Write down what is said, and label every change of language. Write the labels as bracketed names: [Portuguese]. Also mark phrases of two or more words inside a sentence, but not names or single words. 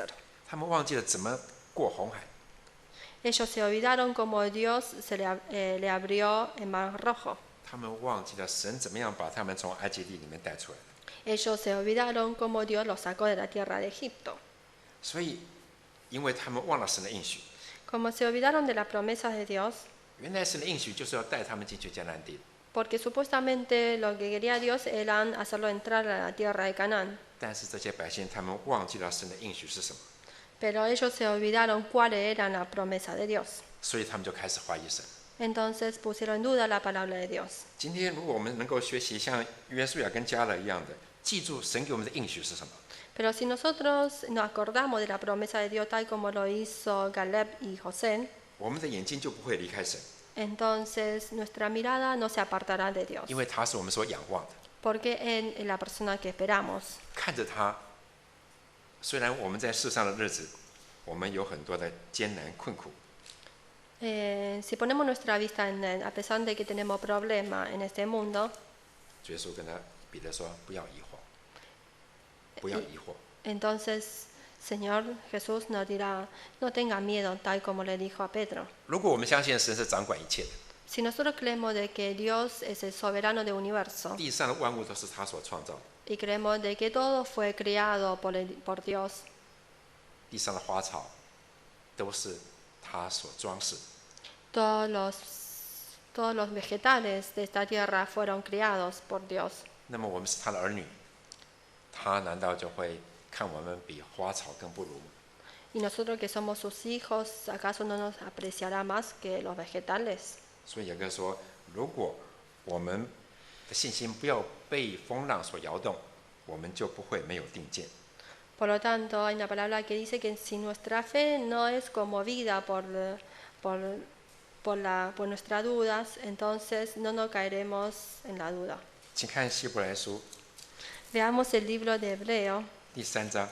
[Chinese] 他们忘记了怎么过红海， [Spanish] Ellos se olvidaron cómo Dios le abrió el mar rojo. [Chinese] 他们忘记了神怎么样把他们从埃及地里面带出来的。 [Spanish] Ellos se olvidaron cómo Dios los sacó de la tierra de Egipto. [Chinese] 所以，因为他们忘了神的应许， [Spanish] Como se olvidaron de las promesas de Dios, [Chinese] 原来神的应许就是要带他们进去迦南地， [Spanish] porque supuestamente lo que quería Dios era hacerlo entrar a la tierra de Canaán. [Chinese] 但是这些百姓他们忘记了神的应许是什么， [Spanish] Pero ellos se olvidaron cuáles eran las promesas de Dios. [Chinese] 所以他们就开始怀疑神。 [Spanish] Entonces pusieron en duda la palabra de Dios. [Chinese] 今天如果我们能够学习像约书亚跟迦勒一样的，记住神给我们的应许是什么， [Spanish] Pero si nosotros nos acordamos de la promesa de Dios tal como lo hizo Caleb y José, [Chinese] 我们的眼睛就不会离开神， [Spanish] entonces nuestra mirada no se apartará de Dios. [Chinese] 因为他是我们所仰望的。 [Spanish] Porque Él es la persona que esperamos. [Chinese] 看着他，虽然我们在世上的日子，我们有很多的艰难困苦， [Spanish] Si ponemos nuestra vista en Él, a pesar de que tenemos problemas en este mundo, [Chinese] 耶稣跟彼得说：“不要疑惑，不要疑惑。 [Spanish] entonces Señor Jesús nos dirá, no tenga miedo, tal como le dijo a Pedro. [Chinese] 如果我们相信神是掌管一切的， [Spanish] Si nosotros creemos de que Dios es el soberano del universo [Chinese] 地上的万物都是他所创造的， [Spanish] y creemos de que todo fue creado por Dios, [Chinese] 地上的花草都是他所装饰的。 [Spanish] todos los vegetales de esta tierra fueron creados por Dios. [Chinese] 那么我们是他的儿女，他难道就会看我们比花草更不如？ [Spanish] Y nosotros que somos sus hijos, ¿acaso no nos apreciará más que los vegetales? [Chinese] 所以雅各说，如果我们的信心不要被风浪所摇动，我们就不会没有定见。 [Spanish] Por lo tanto, hay una palabra que dice que si nuestra fe no es conmovida por nuestras dudas, entonces no nos caeremos en la duda. [Chinese] 请看希伯来书 [Spanish] Veamos el libro de Hebreo, [Chinese] 第3章，